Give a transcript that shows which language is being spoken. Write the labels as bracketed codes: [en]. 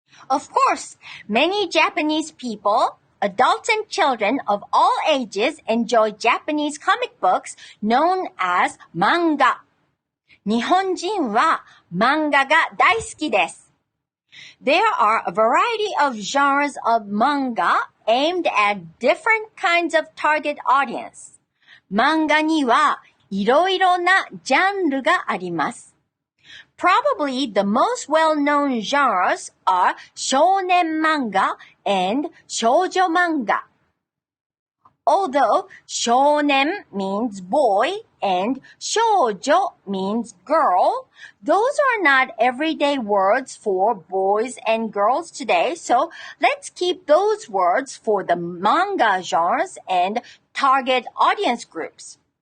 [en] Of course, many Japanese people, adults and children of all ages enjoy Japanese comic books known as manga. [ja] 日本人は漫画が大好きです。 [en] There are a variety of genres of manga aimed at different kinds of target audience. [ja] 漫画にはいろいろなジャンルがあります。 [en] Probably the most well-known genres are shonen manga and shoujo manga. Although shonen means boy and shoujo means girl, those are not everyday words for boys and girls today, so let's keep those words for the manga genres and target audience groups.